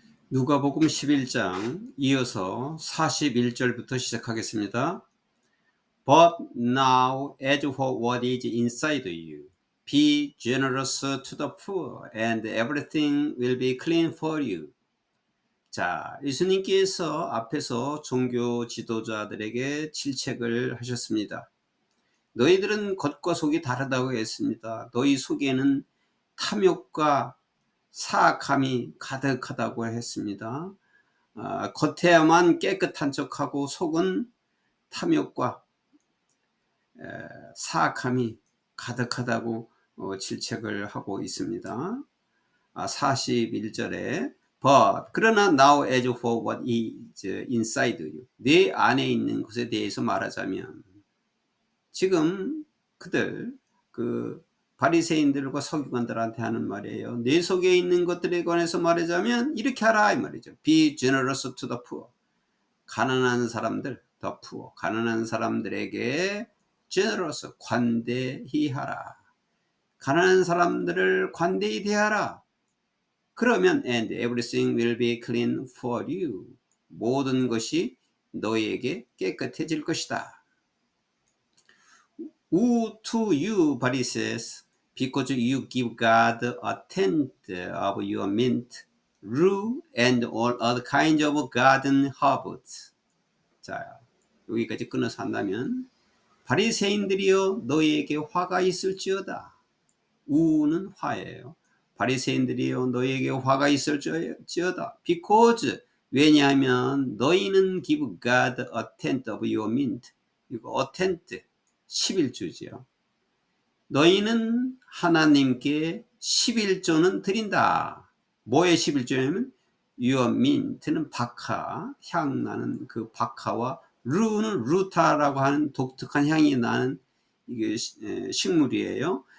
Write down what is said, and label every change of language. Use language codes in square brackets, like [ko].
[ko] 누가복음 11장 이어서 41절부터 시작하겠습니다. [en] But now as for what is inside you, be generous to the poor, and everything will be clean for you. [ko] 자, 예수님께서 앞에서 종교 지도자들에게 질책을 하셨습니다. 너희들은 겉과 속이 다르다고 했습니다. 너희 속에는 탐욕과 사악함이 가득하다고 했습니다. 겉에야만 깨끗한 척하고 속은 탐욕과 사악함이 가득하다고 질책을 하고 있습니다. 41절에 [en] But [ko] 그러나 [en] now as for what is inside you, [ko] 내 안에 있는 것에 대해서 말하자면, 지금 그들 바리새인들과 서기관들한테 하는 말이에요. 내 속에 있는 것들에 관해서 말하자면 이렇게 하라 이 말이죠. [en] Be generous to the poor. [ko] 가난한 사람들, [en] the poor. [ko] 가난한 사람들에게 generous, 관대히 하라. 가난한 사람들을 관대히 대하라. 그러면 [en] and everything will be clean for you. [ko] 모든 것이 너희에게 깨끗해질 것이다. [en] Woe to you, Pharisees, because you give God a tenth of your mint, rue, and all other kinds of garden herbs. [ko] 자, 여기까지 끊어서 한다면, 바리새인들이여 너희에게 화가 있을지어다. 우는 화예요. 바리새인들이여 너희에게 화가 있을지어다. [en] Because, [ko] 왜냐하면 너희는 [en] give God a tenth of your mint. [ko] 이거 [en] a tenth. [ko] 11조지요. 너희는 하나님께 11조는 드린다. 뭐의 11조냐면 [en] your mint [ko] 는 박하, 향 나는 그 박하와 루는 루타라고 하는 독특한 향이 나는 이게 식물이에요.